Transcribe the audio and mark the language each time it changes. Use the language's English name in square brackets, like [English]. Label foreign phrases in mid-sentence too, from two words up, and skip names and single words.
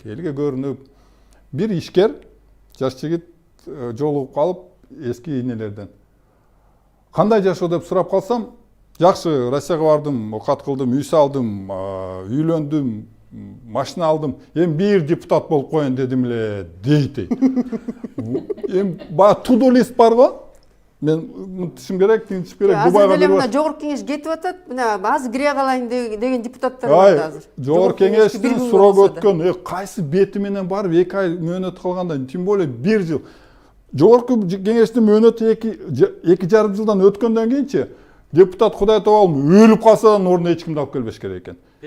[Kyrgyz] Элге көрүнүп, бир ишкер жаш жигит жолугуп калып эски ийнелерден. Кандай жашоо деп сурап калсам, жакшы, Россияга бардым, окат кылдым, үй салдым, үйлөндүм, машина алдым, эми бир депутат болуп коеюн дедим эле дейт. Эми баягы [English] to-do list [Kyrgyz] бар го. Мен мынтишим керек, тинтишим керек, Дубайга азыр деле мына жогорку кеңеш кетип атат, мына азыр кире калайын деген депутаттар бар азыр. Жогорку кеңештин суроо өткөн, кайсы бети менен барып 2 ай мөөнөт калганда, [Russian] тем более [Kyrgyz] 1 жыл. Жогорку кеңештин мөөнөтү 2,5 жылдан өткөндөн кийинчи депутат Кудай табалым өлүп калса ордуна эч кимди алып келбеш керек экен.